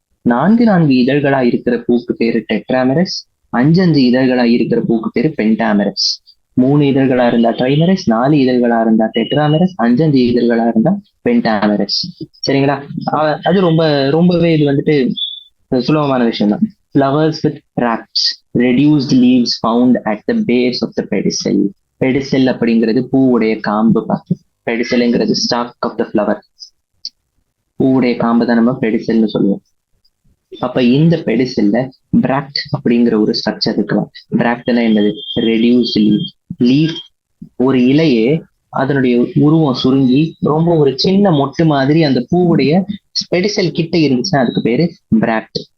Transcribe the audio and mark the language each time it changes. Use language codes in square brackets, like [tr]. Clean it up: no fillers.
[ta] 4 இதழ்களா இருக்கிற பூக்கு பேரு டெட்ராமரஸ். 5 இதழ்களா இருக்கிற பூக்கு பேரு பென்டாமரஸ். 3 இதழ்களா இருந்தா ட்ரைமரஸ், 4 இதழ்களா இருந்தா டெட்ராமரஸ், 5 இதழ்களா இருந்தா பென்டாமரஸ். சரிங்களா? அது ரொம்பவே இது வந்துட்டு சுலபமான விஷயம் தான். [en] Flowers with bracts, reduced leaves found at the base of the pedicel. [ta] பெடிசெல் அப்படிங்கிறது பூவுடைய காம்பு பார்த்து. பெடிசல்ங்கிறது [en] stalk of the flower, [ta] பூவுடைய காம்பை தான் நம்ம பெடிசல்னு சொல்லுவோம். அப்ப இந்த பெடிசல்ல பிராக்ட் அப்படிங்கிற ஒரு ஸ்ட்ரக்சர் இருக்கலாம். பிராக்ட்னா என்னது? Reduce leaf. ஒரு இலையே அதனுடைய உருவம் சுருங்கி ரொம்ப ஒரு சின்ன மொட்டு மாதிரி அந்த பூவுடைய பெடிசல் கிட்ட இருந்துச்சுன்னா அதுக்கு பேரு பிராக்ட்.